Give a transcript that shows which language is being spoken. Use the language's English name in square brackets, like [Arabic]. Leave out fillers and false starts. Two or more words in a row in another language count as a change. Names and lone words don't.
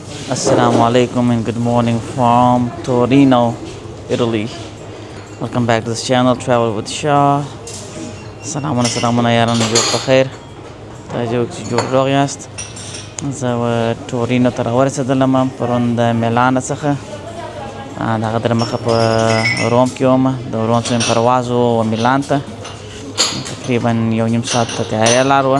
[English] Assalamu alaikum and good morning from Torino, Italy. Welcome back to this channel, Travel with Shah. [Pashto] سلامونه یارانو جوړ په خیر تاسو چې جوړ روغ یاست. زه تورینو ته راورسېدلم پرون د میلان څخه د هغه در مخه په روم کې وم. د روم څخه پرواز و میلان ته تقریبا یو نیم ساعت تیارې لار وه.